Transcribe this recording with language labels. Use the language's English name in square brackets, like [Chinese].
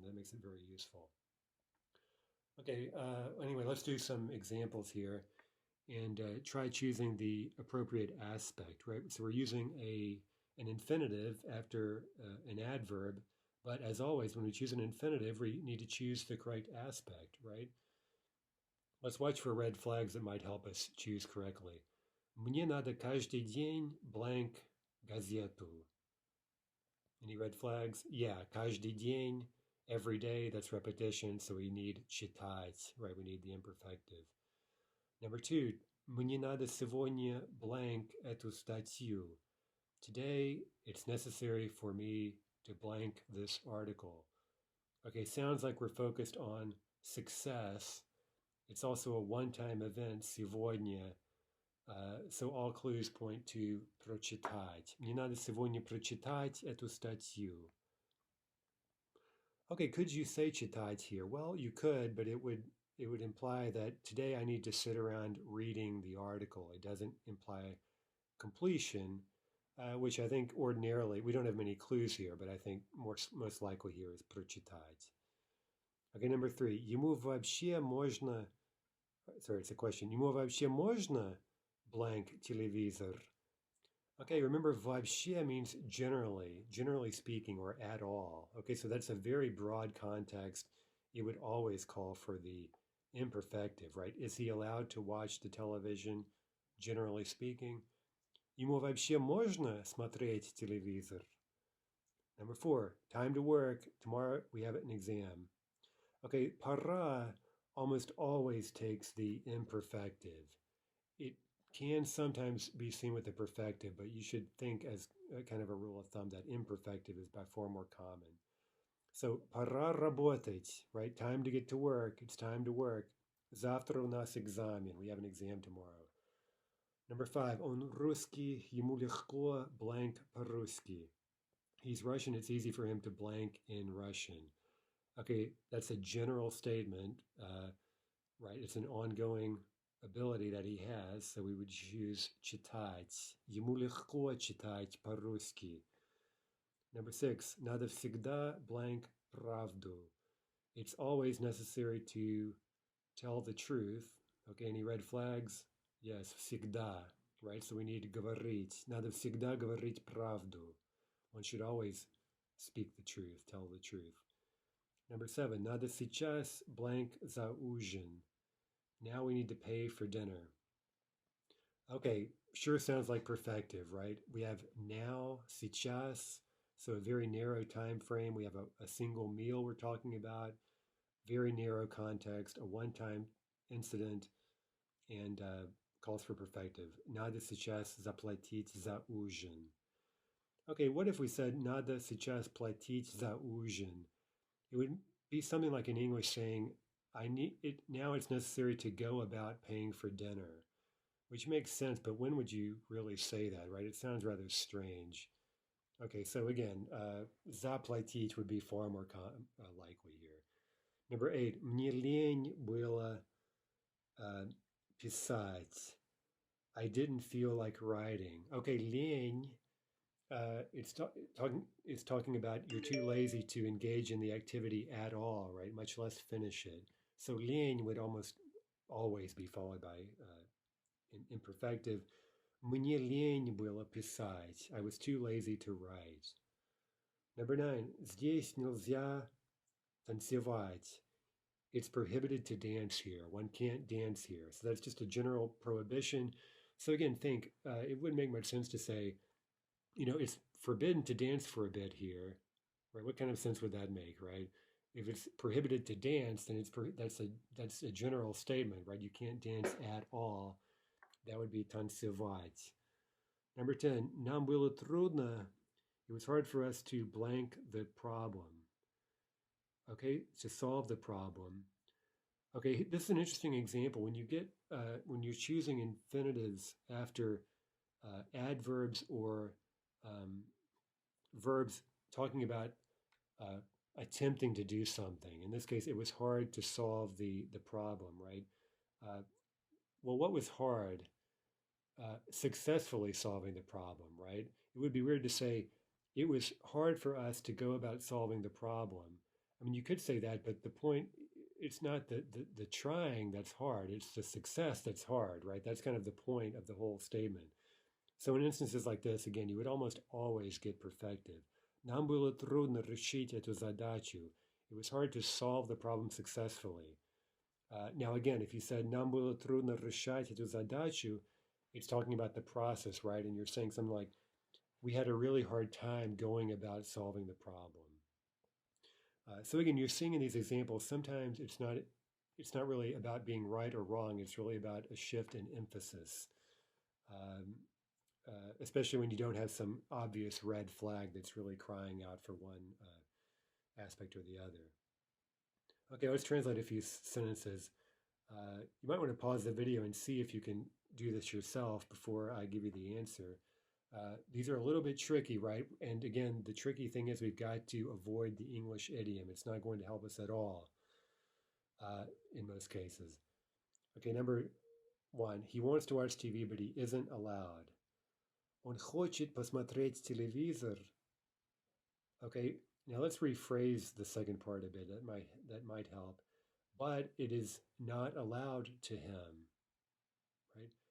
[English] That makes it very useful. Okay, anyway, let's do some examples here and try choosing the appropriate aspect, right? So we're using an infinitive after an adverb, but as always, when we choose an infinitive, we need to choose the correct aspect, right? Let's watch for red flags that might help us choose correctly. [Russian] Мне надо каждый день blank газету. [English] Any red flags? Yeah, [Russian] каждый день, [English] every day, that's repetition, so we need читать, right? We need the imperfective. [Russian] Number two, мне надо сегодня blank эту статью. [English] Today, it's necessary for me to blank this article. Okay, sounds like we're focused on success. It's also a one-time event, сегодня. So all clues point to прочитать. [Russian] Мне надо сегодня прочитать эту статью. [English] Okay, could you say читать here? Well, you could, but it would imply that today I need to sit around reading the article. It doesn't imply completion, which I think ordinarily, we don't have many clues here, but I think most likely here is прочитать. Okay, number three. [Russian] Ему вообще можно... [English] Sorry, it's a question. [Russian] Ему вообще можно blank телевизор? [English] Okay, remember вообще means generally speaking, or at all. Okay, so that's a very broad context. It would always call for the imperfective, right? Is he allowed to watch the television, generally speaking? [Russian] Ему вообще можно смотреть телевизор? [English] Number four, time to work. Tomorrow we have an exam. Okay, пора almost always takes the imperfective. It can sometimes be seen with the perfective, but you should think as kind of a rule of thumb that imperfective is by far more common. So, [Russian] пора работать, [English] right? Time to get to work. It's time to work. [Russian] Завтра у нас экзамен. [English] We have an exam tomorrow. Number 5. [Russian] Он русский, ему легко blank по-русски. [English] He's Russian, it's easy for him to blank in Russian. Okay, that's a general statement, right? It's an ongoing ability that he has, so we would choose читать. [Russian] Ему легко читать по-русски. [English] Number 6. [Russian] Надо всегда blank правду. [English] It's always necessary to tell the truth. Okay, any red flags? Yes, всегда, right? So we need to говорить. [Russian] Надо всегда говорить правду. [English] One should always speak the truth, tell the truth. [Russian] Number 7, надо сейчас blank за ужин. [English] Now we need to pay for dinner. Okay, sure sounds like perfective, right? We have now, сейчас, so a very narrow time frame. We have a single meal we're talking about, very narrow context, a one-time incident, and calls for perfective. [Russian] Надо сейчас заплатить за ужин. [English] Okay, what if we said [Russian] надо сейчас платить за ужин? [English] It would be something like in English saying, I need it now it's necessary to go about paying for dinner, which makes sense, but when would you really say that, right? It sounds rather strange. Okay, so again, заплатить would be far more likely here. [Russian] Number 8, мне лень было писать. [English] I didn't feel like writing. Okay, лень, it's talking about you're too lazy to engage in the activity at all, right? Much less finish it. So лень would almost always be followed by imperfective. [Russian] Мне лень было писать. [English] I was too lazy to write. Number 9. [Russian] Здесь нельзя танцевать. [English] It's prohibited to dance here. One can't dance here. So that's just a general prohibition. So again, think, it wouldn't make much sense to say, it's forbidden to dance for a bit here, right? What kind of sense would that make, right? If it's prohibited to dance, then that's a general statement, right? You can't dance at all. That would be танцевать. [Russian] Number 10, нам было трудно. [English] It was hard for us to blank the problem. Okay, to solve the problem. Okay, this is an interesting example. When you're choosing infinitives after adverbs or verbs talking about attempting to do something. In this case, it was hard to solve the problem, right? Well, what was hard? Successfully solving the problem, right? It would be weird to say it was hard for us to go about solving the problem. I mean, you could say that, but the point, it's not the trying that's hard, it's the success that's hard, right? That's kind of the point of the whole statement. So in instances like this, again, you would almost always get perfective. [Russian] Нам было трудно решить эту задачу. [English] It was hard to solve the problem successfully. Now, again, if you said [Russian] нам было трудно решать эту задачу, [English] it's talking about the process, right? And you're saying something like, we had a really hard time going about solving the problem. So again, you're seeing in these examples, sometimes it's not really about being right or wrong. It's really about a shift in emphasis, especially when you don't have some obvious red flag that's really crying out for one aspect or the other. Okay, let's translate a few sentences. You might want to pause the video and see if you can do this yourself before I give you the answer. These are a little bit tricky, right? And again, the tricky thing is we've got to avoid the English idiom. It's not going to help us at all in most cases. Okay, number 1. He wants to watch TV, but he isn't allowed. [Russian] Он хочет посмотреть телевизор. [English] Okay, now let's rephrase the second part a bit. That might help. But it is not allowed to him, right?